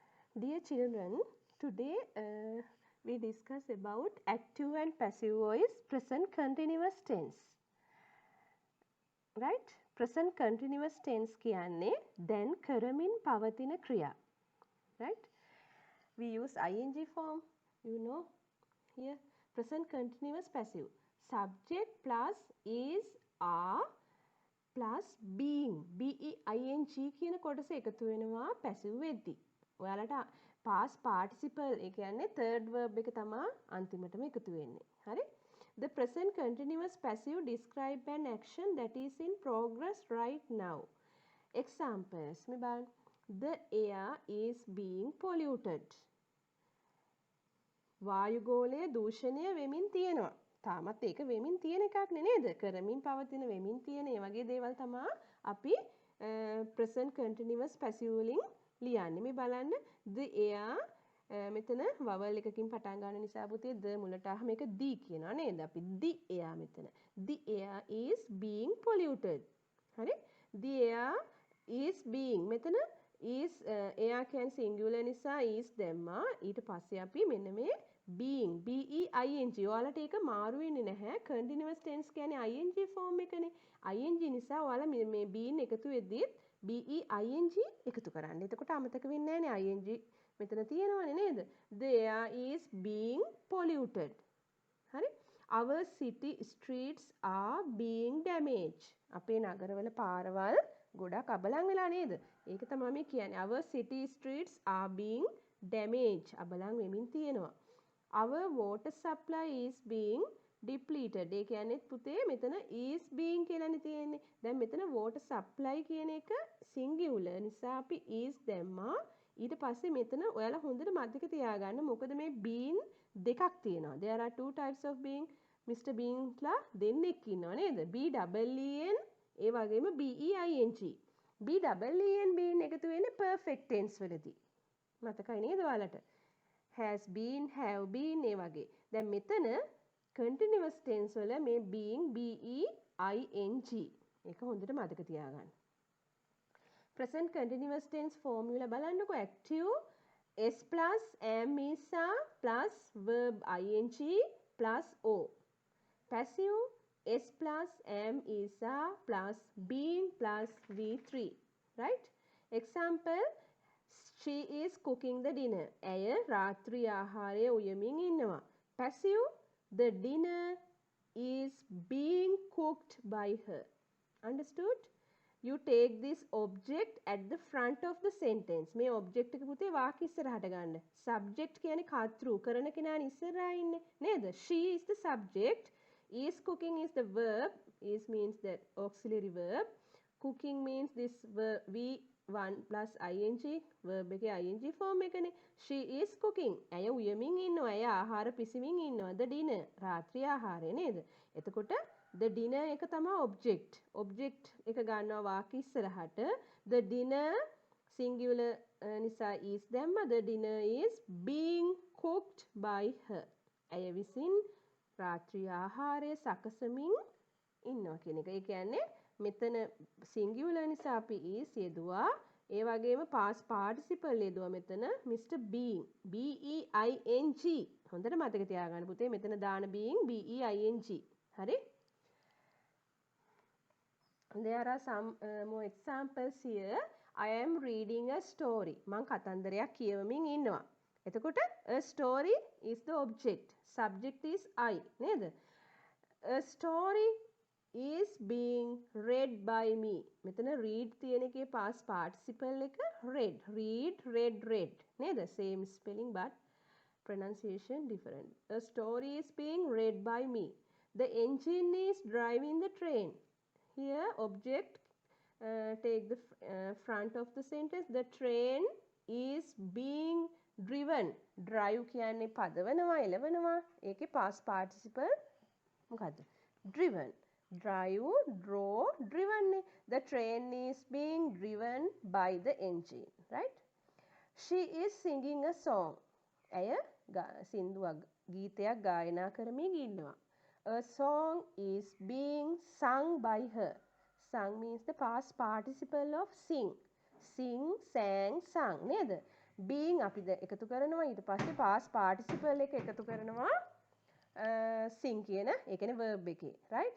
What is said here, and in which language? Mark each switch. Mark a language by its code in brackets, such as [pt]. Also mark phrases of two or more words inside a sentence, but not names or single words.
[en] Dear children, today we discuss about active and passive voice present continuous tense. Right? Present continuous tense [si] කියන්නේ දැන් කරමින් පවතින ක්‍රියා. [en] Right? We use ing form, you know, here present continuous passive. Subject plus is, are plus being, being [si] කියන කොටස එකතු වෙනවා [en] passive වෙද්දී. [si] ඔයාලට [en] past participle [si] ඒ කියන්නේ [en] third verb [si] එක තමයි අන්තිමටම එකතු වෙන්නේ. හරි? [en] The present continuous passive describe an action that is in progress right now. [si] Examples මේ බලන්න. [en] The air is being polluted. [si] වායුගෝලය දූෂණය වෙමින් තියෙනවා. තාමත් ඒක වෙමින් තියෙන එකක් නේද? කරමින් පවතින වෙමින් තියෙන ඒ වගේ දේවල් තමයි අපි [en] present continuous passive [si] වලින් ලියන්නේ. මේ බලන්න [en] the air [si] මෙතන vowel එකකින් පටන් ගන්න නිසා පුතේ the මුලට ආව මේක the කියනවා නේද? අපි [en] the air [si] මෙතන. [en] The air is being polluted. හරි? The air is being මෙතන is air කියන්නේ singular නිසා is දැම්මා. [si] ඊට පස්සේ අපි මෙන්න මේ [en] being being [si] ඔයාලට ඒක මාරු වෙන්නේ නැහැ. [en] continuous tense [si] කියන්නේ [en] ing form [si] එකනේ. ing නිසා ඔයාලා මේ being එකතු වෙද්දිත් being එකතු කරන්න. එතකොට අමතක වෙන්නේ නැහැ නේ ing මෙතන තියෙනවනේ නේද? [en] The air is being polluted. [si] හරි? [en] Our city streets are being damaged. [si] අපේ නගරවල පාරවල් ගොඩක් අබලන් වෙලා නේද? ඒක තමයි මේ කියන්නේ. [en] Our city streets are being damaged. [si] අබලන් වෙමින් තියෙනවා. [en] Our water supply is being depleted. [si] ඒ කියන්නේ පුතේ මෙතන [en] is being [si] කියලානේ තියෙන්නේ. දැන් මෙතන [en] water supply [si] කියන එක singular නිසා අපි is දැම්මා. ඊට පස්සේ මෙතන ඔයාලා හොඳට මතක තියාගන්න මොකද මේ being දෙකක් තියෙනවා. [en] There are two types of being. Mr. [si] Beanලා දෙන්නෙක් ඉන්නවා නේද? [en] B double E N [si] ඒ වගේම [en] B E I N G. B double E N being [si] එකතු වෙන්නේ [en] perfect tense වලදී. [si] මතකයි නේද ඔයාලට? [en] has been, have been ඒ වගේ. [si] දැන් මෙතන [en] continuous tense [si] වල මේ [en] being B E I N G. [si] ඒක හොඳට මතක තියාගන්න. [en] present continuous tense formula බලන්නකො active S plus am is are plus verb ing plus o. Passive S plus am is are plus being plus V3. Right? Example, she is cooking the dinner. [si] ඇය රාත්‍රී ආහාරය උයමින් ඉන්නවා. [en] Passive, the dinner is being cooked by her. Understood? You take this object at the front of the sentence. [si] මේ object එක පුතේ වාක්‍ය ඉස්සරහට ගන්න. Subject කියන්නේ කර්තෘ කරන කෙනානේ ඉස්සරහා ඉන්නේ නේද? [en] She is the subject. Is cooking is the verb. Is means the auxiliary verb. Cooking means this verb V1 plus ing. Verb එකේ ing form එකනේ. She is cooking. [si] ඇය උයමින් ඉන්නවා. ඇය ආහාර පිසමින් ඉන්නවා. [en] The dinner [si] රාත්‍රී ආහාරය නේද? එතකොට [en] the dinner [si] එක තමයි object. Object එක ගන්නවා වාක්‍ය ඉස්සරහට. [en] The dinner singular නිසා is දැම්ම. The dinner is being cooked by her. [si] ඇය විසින් රාත්‍රී ආහාරය සකසමින් ඉන්නවා කියන එක. ඒ කියන්නේ මෙතන singular නිසා අපි is යෙදුවා. ඒ වගේම [en] past participle [si] යෙදුවා මෙතන Mr. Being. [en] B E I N G. [si] හොඳට මතක තියාගන්න පුතේ මෙතන දාන [en] being B E I N G. හරි? There are some more examples here. I am reading a story. [si] මං කතන්දරයක් කියවමින් ඉන්නවා. [en] එතකොට a story is the object. Subject is I. නේද? A story is being read by me. [si] මෙතන read තියෙන එකේ [en] past participle [si] එක read. [en] Read, read. නේද? Same spelling but pronunciation different. A story is being read by me. The engine is driving the train. Here object take the front of the sentence. The train is being driven. [si] Drive කියන්නේ පදවනවා එලවනවා. ඒකේ past participle මොකද්ද? [en] Driven. Drive, draw, driven. The train is being driven by the engine. Right? She is singing a song. [si] ඇය සින්දුවක් ගීතයක් ගායනා කරමින් ඉන්නවා. [en] A song is being sung by her. Sung means the past participle of sing. Sing, sang, sung. [si] නේද? being අපි ද එකතු කරනවා ඊට පස්සේ [en] past participle [si] එක එකතු කරනවා sing කියන ඒ කියන්නේ verb එකේ right.